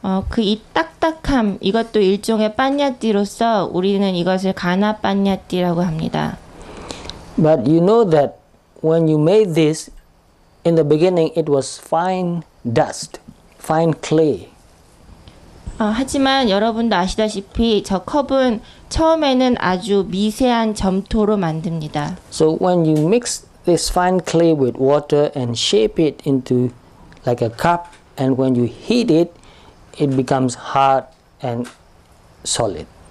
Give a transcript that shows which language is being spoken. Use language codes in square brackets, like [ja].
[ko] 그 이 딱딱함 이것도 일종의 빠냐띠로서 우리는 이것을 가나 빠냐띠라고 합니다. [en] But you know that when you made this, in the beginning it was fine dust, fine clay. [ko] 하지만 여러분도 아시다시피 저 컵은 처음에는 아주 미세한 점토로 만듭니다. [en] So when you mix this fine clay with water and shape it into like a cup, and when you heat it, it becomes hard and solid.